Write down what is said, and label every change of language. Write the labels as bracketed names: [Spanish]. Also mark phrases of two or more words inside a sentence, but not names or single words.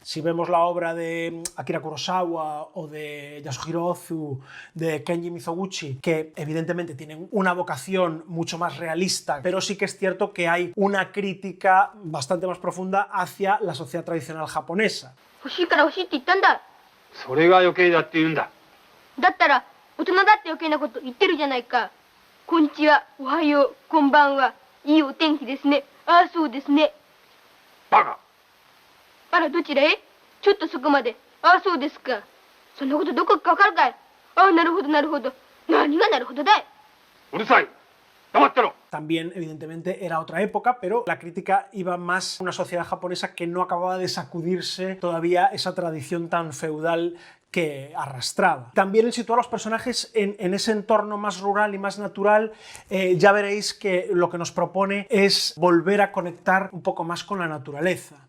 [Spanish] Si vemos la obra de Akira Kurosawa o de Yasuhiro Ozu, de Kenji Mizoguchi, que evidentemente tienen una vocación mucho más realista, pero sí que es cierto que hay una crítica bastante más profunda hacia la sociedad tradicional japonesa. [Japanese] それが余計だって言うんだ。だったら大人だって余計なこと言ってるじゃないか。こんにちは、おはよう、こんばんは。いいお天気ですね。ああ、そうですね。バカ。あら、どちらへ？ちょっとそこまで。ああ、そうですか。そんなことどこかわかるかい？ああ、なるほどなるほど。何がなるほどだい？うるさい。 [Spanish] También, evidentemente, era otra época, pero la crítica iba más a una sociedad japonesa que no acababa de sacudirse todavía esa tradición tan feudal que arrastraba. También el situar a los personajes en ese entorno más rural y más natural, ya veréis que lo que nos propone es volver a conectar un poco más con la naturaleza.